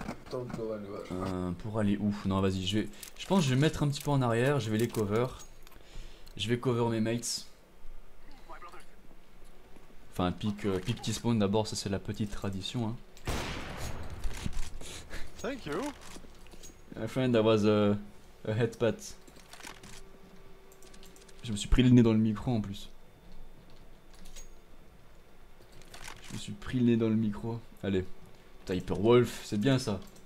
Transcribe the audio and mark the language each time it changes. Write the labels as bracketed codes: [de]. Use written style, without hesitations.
[en] Don't go anywhere. [fr] Pour aller où? Non, vas-y, je pense que je vais mettre un petit peu en arrière, je vais les cover. Je vais cover mes mates. Enfin, pick T-spawn d'abord, ça c'est la petite tradition. Hein. [en] Thank you. My friend, that was a headpat. [fr] Je me suis pris le nez dans le micro en plus. Je me suis pris le nez dans le micro. Allez. Putain, Hyper Wolf, c'est bien ça.